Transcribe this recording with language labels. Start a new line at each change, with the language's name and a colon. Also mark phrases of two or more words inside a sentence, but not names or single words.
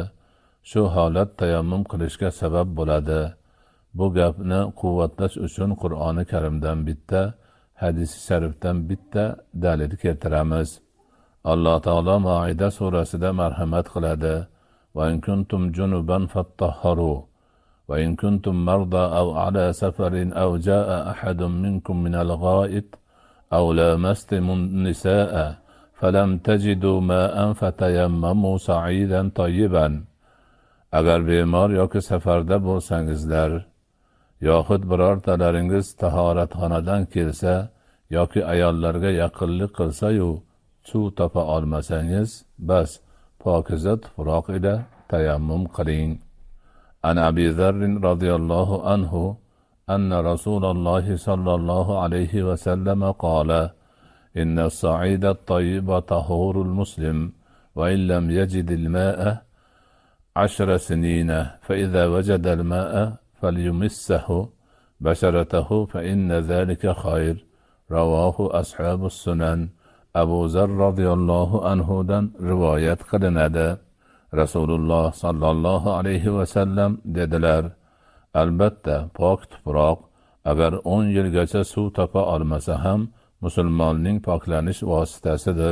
Uzbek: Shu holat tayammum qilishga sabab bo'ladi. Bu gapni quvvatlash uchun Qur'oni Karimdan bitta, hadisi sharifdan bitta dalil keltiramiz. Alloh taolo Maida surasida marhamat qiladi:
Arabic: "وإن كنتم جنبا فاطهروا وإن كنتم مرضى أو على سفر أو جاء أحد منكم من الغائط أو لامستم النساء فلم تجدوا ماء فتيمموا صعيدا طيبا."
Uzbek: Agar bemor yoki safarda bo'lsangizlar, yoxud birortalaringiz tahoratxonadan kelsa yoki ayollarga yaqinlik qilsa-yu suv topa olmasangiz, bas pokiza tuproq ila tayammum qiling.
Arabic: عن أبي ذر رضي الله عنه أن رسول الله صلى الله عليه وسلم قال: "إن الصعيد الطيب طهور المسلم وإن لم يجد الماء 10 سنين فإذا وجد الماء فليمسه بشرته فإن ذلك خير." رواه أصحاب السنن.
Uzbek: Abu Zar radhiyallohu anhudan rivoyat qilinadi. Rasululloh
Arabic: صلى الله عليه وسلم
Uzbek: dedilar: Albatta, pok tuproq agar 10 yilgacha suv topa olmasa ham musulmonning poklanish vositasidir.